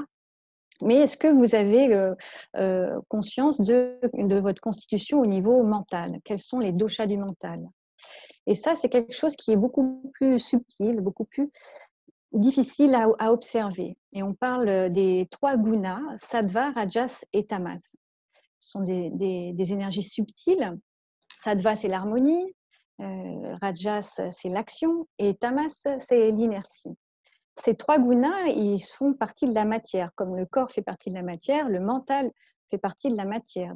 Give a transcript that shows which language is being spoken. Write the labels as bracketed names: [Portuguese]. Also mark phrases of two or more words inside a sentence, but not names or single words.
[French] Mais est-ce que vous avez conscience de votre constitution au niveau mental? Quels sont les doshas du mental? Et ça, c'est quelque chose qui est beaucoup plus subtil, beaucoup plus difficile à observer. Et on parle des 3 gunas, sattva, rajas et tamas. Ce sont des énergies subtiles. Sattva, c'est l'harmonie, rajas, c'est l'action, et tamas, c'est l'inertie. Ces 3 gunas, ils font partie de la matière. Comme le corps fait partie de la matière, le mental fait partie de la matière.